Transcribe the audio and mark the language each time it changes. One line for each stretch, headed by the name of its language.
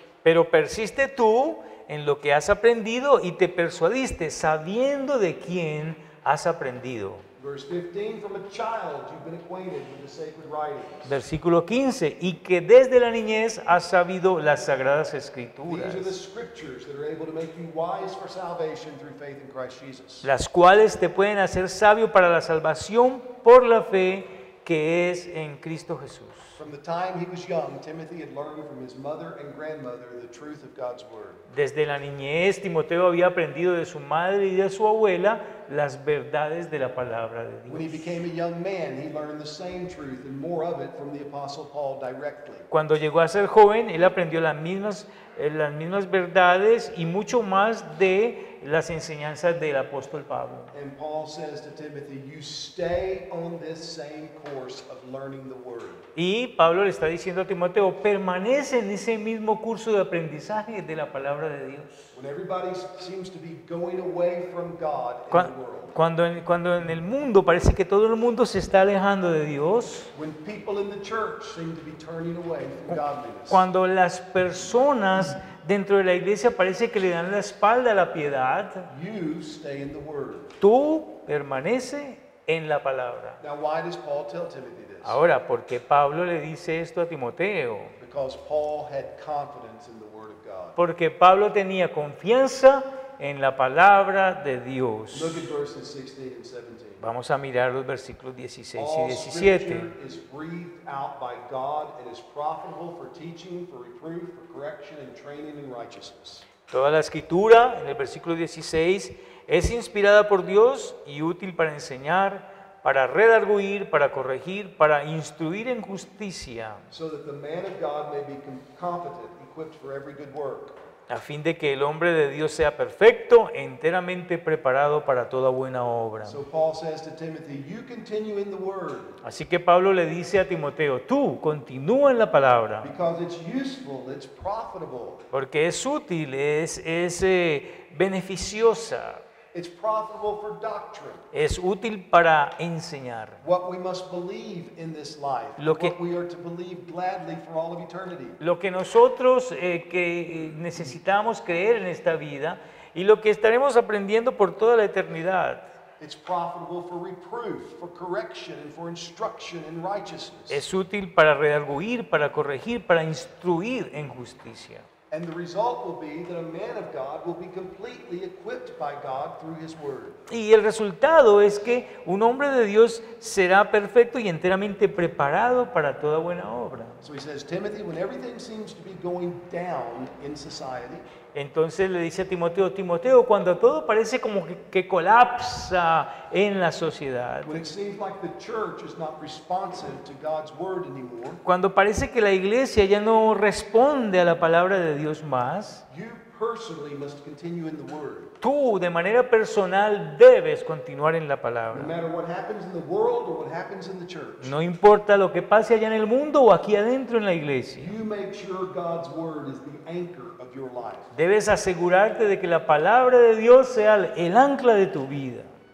Spanish: Pero persiste tú en lo que has aprendido y te persuadiste, sabiendo de quién has aprendido.
English: Verse 15, "From a child you've been acquainted with the sacred writings."
Spanish: Versículo 15, y que desde la niñez has sabido las sagradas
English: These are the
Spanish: escrituras,
English: scriptures that are able to make you wise for salvation through faith in Christ Jesus.
Spanish: las cuales te pueden hacer sabio para la salvación por la fe que es en Cristo Jesús.
English: From the time he was young, Timothy had learned from his mother and grandmother the truth of God's word.
Spanish: Desde la niñez, Timoteo había aprendido de su madre y de su abuela las verdades de la palabra de
English: When he
Spanish: Dios.
English: became a young man, he learned the same truth and more of it from the Apostle Paul directly.
Spanish: Cuando llegó a ser joven, él aprendió las mismas verdades y mucho más de las enseñanzas del apóstol Pablo.
English: And Paul says to Timothy, "You stay on this same course of learning the word."
Spanish: Y Pablo le está diciendo a Timoteo, permanece en ese mismo curso de aprendizaje de la palabra de Dios.
English: When everybody seems to be going away from God in
Spanish: Cuan-
English: the world,
Spanish: Cuando en el mundo parece que todo el mundo se está alejando de Dios,
English: when people in the church seem to be turning away from godliness,
Spanish: cuando las personas dentro de la iglesia parece que le dan la espalda a la piedad,
English: you stay in the word.
Spanish: tú permanece en la palabra.
English: Now, why does Paul tell Timothy this?
Spanish: Ahora, ¿por qué Pablo le dice esto a Timoteo?
English: Because Paul had confidence in the word of God.
Spanish: Porque Pablo tenía confianza en la palabra de Dios.
English: Look at verses 16 and 17.
Spanish: Vamos a mirar los versículos 16 y
English: All
Spanish: 17.
English: scripture is breathed out by God and is profitable for teaching, for reproof, for correction, and training in righteousness.
Spanish: Toda la escritura, en el versículo 16, es inspirada por Dios y útil para enseñar, para redarguir, para corregir, para instruir en justicia,
English: So that the man of God may be competent, equipped for every good work.
Spanish: a fin de que el hombre de Dios sea perfecto, enteramente preparado para toda buena obra.
English: So Paul says to Timothy, "You continue in the word
Spanish: Así que Pablo le dice a Timoteo, tú continúa en la palabra,
English: because it's useful, it's profitable.
Spanish: porque es útil, es beneficiosa,
English: It's profitable for doctrine.
Spanish: es útil para enseñar.
English: What we must believe in this life,
Spanish: Lo que-
English: what we are to believe gladly for all of eternity.
Spanish: Lo que nosotros necesitamos creer en esta vida y lo que estaremos aprendiendo por toda la eternidad.
English: It's profitable for reproof, for correction, and for instruction in righteousness.
Spanish: Es útil para redarguir, para corregir, para instruir en justicia.
English: And the result will be that a man of God will be completely equipped by God through his word.
Spanish: Y el resultado es que un hombre de Dios será perfecto y enteramente preparado para toda buena obra.
English: So he says, Timothy, when everything seems to be going down in society,
Spanish: Entonces le dice a Timoteo, Timoteo, cuando todo parece como que colapsa en la sociedad,
English: when it seems like the church is not responsive to God's word anymore,
Spanish: cuando parece que la iglesia ya no responde a la palabra de Dios más,
English: you personally must continue in the word.
Spanish: tú de manera personal debes continuar en la
English: No
Spanish: palabra.
English: matter what happens in the world or what happens in the church,
Spanish: No importa lo que pase allá en el mundo o aquí adentro en la iglesia.
English: you make sure God's word is the anchor of your life.
Spanish: Debes asegurarte de que la palabra de Dios sea el ancla de tu vida.